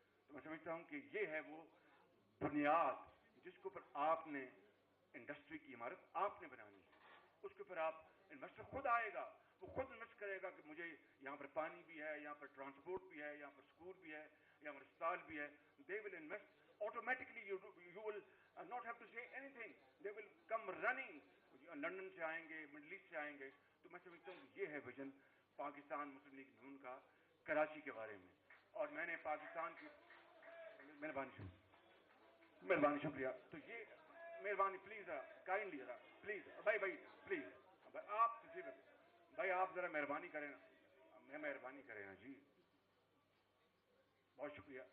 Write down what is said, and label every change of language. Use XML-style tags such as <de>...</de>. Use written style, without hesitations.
<ur>تو میں سمجھتا ہوں کہ یہ ہے وہ بنیاد جس کے اوپر آپ نے انڈسٹری کی عمارت آپ نے بنانی ہے. اس کے اوپر آپ انویسٹر خود آئے گا, وہ خود انویسٹ کرے گا کہ مجھے یہاں پر پانی بھی ہے, یہاں پر ٹرانسپورٹ بھی ہے, یہاں پر اسکول بھی ہے, یہاں پر اسپتال بھی ہے.</ur> <en>They will invest automatically. You will not have to say anything. They will come running.</en> <ur>London سے آئیں گے, مڈل ایسٹ سے آئیں گے. تو میں سمجھتا ہوں کہ یہ ہے ویژن پاکستان مسلم لیگ نون کا کراچی کے بارے میں. اور میں نے پاکستان کی مہربانی شکریہ. تو یہ مہربانی پلیز کائنڈلی ذرا پلیز بھائی پلیز آپ بھائی آپ ذرا مہربانی کریں نا, مہربانی کریں نا جی, بہت شکریہ.</ur>